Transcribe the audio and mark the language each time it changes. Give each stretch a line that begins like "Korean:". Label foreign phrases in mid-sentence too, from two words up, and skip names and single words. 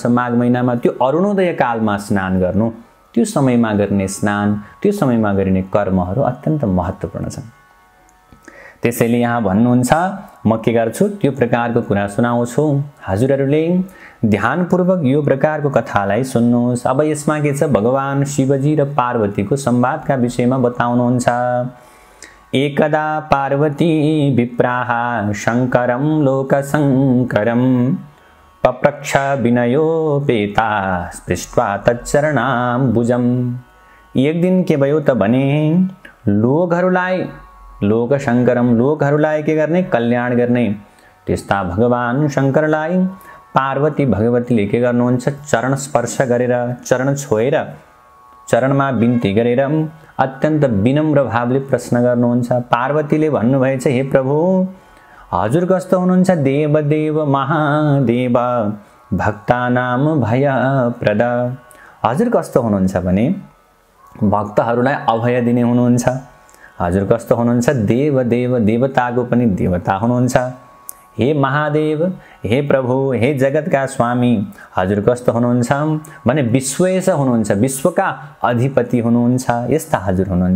Nepali: माघ महिनामा त्यो अरुणोदय कालमा स्नान गर्नु, त्यो समयमा गर्ने स्नान, त्यो समयमा गरिने कर्महरू अत्यन्त महत्त्वपूर्ण छन्। त्यसैले यहाँ भन्नुहुन्छ म के गर्छु त्यो प्रकारको कुरा सुनाउँछु। हजुरहरूले ध्यानपूर्वक यो प्रकारको कथालाई सुन्नुहोस्। अब यसमा के छ भगवान शिवजी र पार्वतीको संवादका विषयमा बताउनुहुन्छ।
Sanskrit: एकदा पार्वती विप्राः शङ्करं लोकशङ्करं पप्रच्छ विनयोपेता स्पृष्ट्वा तच्चरणाम्बुजम्।
Nepali: एक दिन के भयो त भने लोकहरूलाई के गर्ने कल्याण गर्ने त्यस्ता भगवान शङ्करलाई पार्वती भगवतीले के गर्नुहुन्छ चरण स्पर्श गरेर चरण छोएर चरणमा बिन्ती गरेर अत्यन्त विनम्र भावले प्रश्न गर्नुहुन्छ। पार्वतीले भन्नुभएछ हे प्रभु हजुर कस्तो हुनुहुन्छ
Sanskrit: देव देव महादेव भक्तानाम भयप्रद।
Nepali: हजुर कस्तो हुनुहुन्छ भने भक्तहरूलाई अभय दिने हुनुहुन्छ। हजुर कस्तो हुनुहुन्छ देव देव देवताको पनि देवता हुनुहुन्छ। हे महादेव हे प्रभु हे जगतका स्वामी हजुर कस्तो हुनुहुन्छ भने विश्वेश हुनुहुन्छ, विश्वका अधिपति हुनुहुन्छ, यस्ता हजुर हुनुहुन्छ।